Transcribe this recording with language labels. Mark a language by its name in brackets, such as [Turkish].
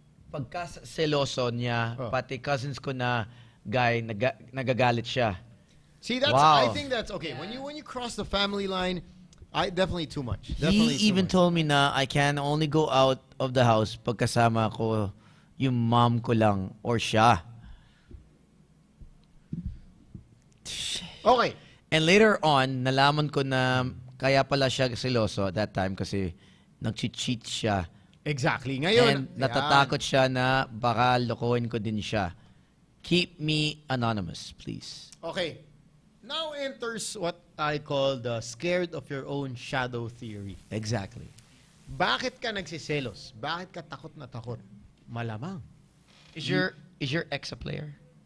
[Filipino] Pagka seloso niya, pati cousins ko na guy, nagagalit siya. [English] See, I think that's okay. Yeah. When you cross the family line, definitely too much. Definitely he even told me na I can only go out of the house [Filipino] pagkasama ko yung mom ko lang or siya. [English] Okay. And later on, [Filipino] nalaman ko na kaya pala siya seloso [English] at that time [Filipino] kasi nag-cheat siya. [English] Exactly. Ngayon, [Filipino] and natatakot siya na baka lokohin ko din siya. [English] Keep me anonymous, please. Okay. Now enters what I call the scared of your own shadow theory. Exactly. [Filipino] Bakit ka nagsiselos? Bakit ka takot na takot? Malamang. [English] Is your ex a player?